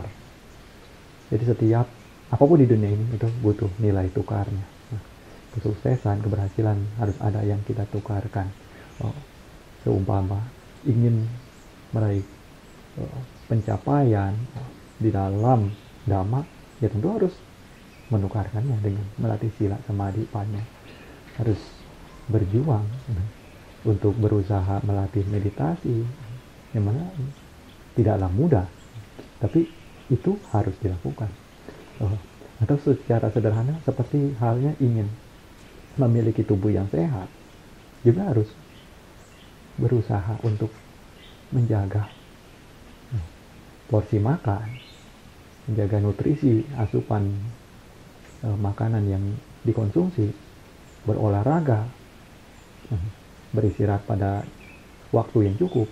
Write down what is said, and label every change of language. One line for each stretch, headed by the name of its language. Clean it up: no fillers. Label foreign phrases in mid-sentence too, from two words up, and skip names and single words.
Indonesian: Jadi setiap apapun di dunia ini itu butuh nilai tukarnya. Kesuksesan, keberhasilan harus ada yang kita tukarkan. Seumpama ingin meraih pencapaian di dalam dhamma, ya tentu harus menukarkannya dengan melatih
Pali: sila samadhi panya.
Indonesian: Harus berjuang untuk berusaha melatih meditasi, yang mana tidaklah mudah, tapi itu harus dilakukan. Atau secara sederhana seperti halnya ingin memiliki tubuh yang sehat, juga harus berusaha untuk menjaga porsi makan, menjaga nutrisi, asupan makanan yang dikonsumsi, berolahraga, beristirahat pada waktu yang cukup.